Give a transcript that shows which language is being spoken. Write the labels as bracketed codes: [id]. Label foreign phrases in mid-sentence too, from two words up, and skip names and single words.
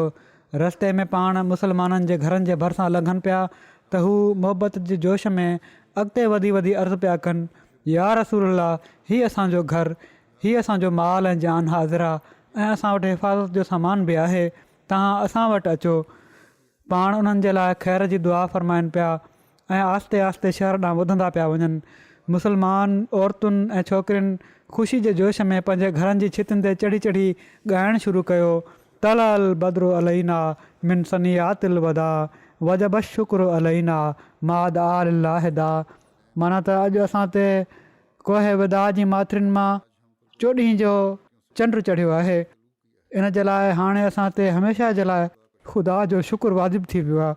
[sd] रस्ते में पाण मुसलमाननि जे घरनि जे भरिसां लंघनि पिया त हू मोहबत जे जोश में अॻिते वधी वधी अर्ज़ु पिया कनि, [ar] يا رسول الله, [sd] हीउ असांजो घरु, हीउ असांजो माल ऐं जान हाज़िर आहे ऐं असां वटि हिफ़ाज़त जो सामान बि आहे, तव्हां असां वटि अचो। पाण उन्हनि जे लाइ ख़ैर जी दुआ फ़रमाइनि पिया ऐं आहिस्ते आहिस्ते शहर ॾांहुं वधंदा पिया वञनि। मुसलमान औरतुनि ऐं छोकिरियुनि ख़ुशी जे जोश में पंहिंजे घरनि जी छितियुनि ते चढ़ी चढ़ी ॻाइणु शुरू कयो। [ar] طلع البدر علينا من ثنيات الوداع وجب الشكر علينا ما دعا لله داع. [sd] माना त अॼु असां ते कोहे विदा जी माथिरियुनि मां 14 जो चंड चढ़ियो आहे। इन जे लाइ हाणे असां ते हमेशह जे लाइ ख़ुदा जो शुक्र वाजिबु थी वियो आहे।